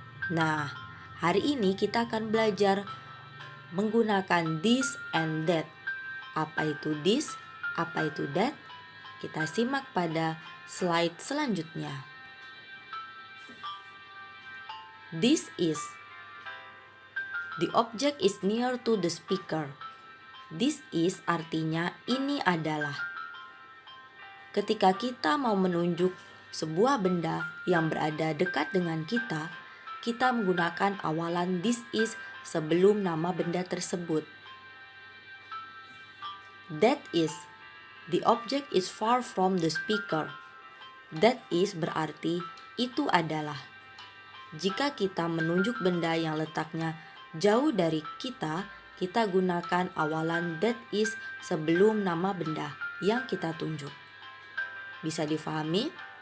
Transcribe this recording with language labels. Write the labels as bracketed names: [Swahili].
[Indonesian] Nah, hari ini kita akan belajar menggunakan this and that. Apa itu this? Apa itu that? Kita simak pada slide selanjutnya. [English] This is. The object is near to the speaker. [Indonesian] This is artinya ini adalah. Ketika kita mau menunjuk sebuah benda yang berada dekat dengan kita menggunakan awalan this is sebelum nama benda tersebut. [English] That is. The object is far from the speaker. [Indonesian] That is berarti itu adalah. Jika kita menunjuk benda yang letaknya jauh dari kita gunakan awalan that is sebelum nama benda yang kita tunjuk. Bisa difahami?